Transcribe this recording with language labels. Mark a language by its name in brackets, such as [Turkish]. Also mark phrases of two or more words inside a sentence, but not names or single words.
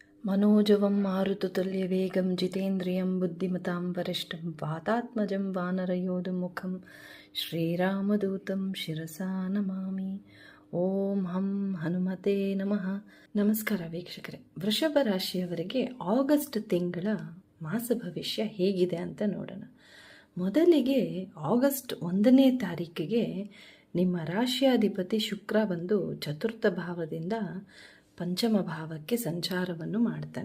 [Sanskrit] मनोजवं मारुततुल्यवेगं जितेन्द्रियं बुद्धिमतां वरिष्ठं वातात्मजं वानरयोधमुखं श्रीरामदूतं ಶಿರಸಾ ನಮಾಮಿ. ಓಂ ಹಂ ಹನುಮತೆ ನಮಃ. [Kannada] ನಮಸ್ಕಾರ ವೀಕ್ಷಕರೇ. ವೃಷಭ ರಾಶಿಯವರಿಗೆ ಆಗಸ್ಟ್ ತಿಂಗಳ ಮಾಸ ಭವಿಷ್ಯ ಹೇಗಿದೆ ಅಂತ ನೋಡೋಣ. ಮೊದಲಿಗೆ ಆಗಸ್ಟ್ 1ನೇ ತಾರೀಕಿಗೆ ನಿಮ್ಮ ರಾಶಿಯಾಧಿಪತಿ ಶುಕ್ರ ಬಂದು ಚತುರ್ಥ ಭಾವದಿಂದ ಪಂಚಮ ಭಾವಕ್ಕೆ ಸಂಚಾರವನ್ನು ಮಾಡ್ತಾನೆ.